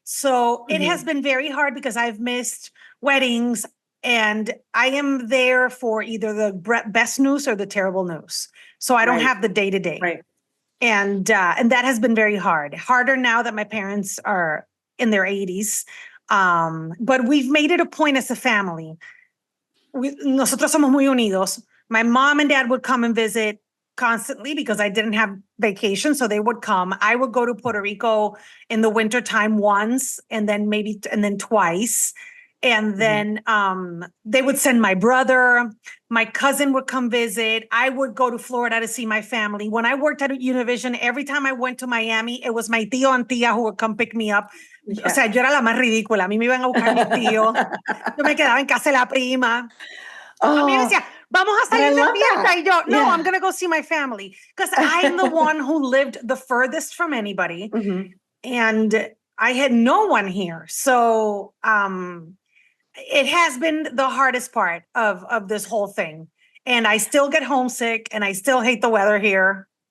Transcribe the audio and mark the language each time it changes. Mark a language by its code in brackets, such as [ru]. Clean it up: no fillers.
[en] So it has been very hard because I've missed weddings, and I am there for either the best news or the terrible news. So I don't have the day-to-day. Right. And that has been very hard. Harder now that my parents are in their 80s. But we've made it a point as a family. [es] Nosotros somos muy unidos. [en] My mom and dad would come and visit constantly because I didn't have vacation. So they would come. I would go to Puerto Rico in the wintertime once, and then twice. And then they would send my brother, my cousin would come visit. I would go to Florida to see my family. When I worked at Univision, every time I went to Miami, it was my tío and tía who would come pick me up. [es] Yeah. O sea, yo era la más ridícula. A mí me iban a buscar mis tíos. Yo me quedaba en casa de la prima. A mí me decía, vamos a salir de fiesta. Y yo, no, [en] I'm going to go see my family. Because I'm the one who lived the furthest from anybody. And I had no one here. So, it has been the hardest part of this whole thing. And I still get homesick, and I still hate the weather here.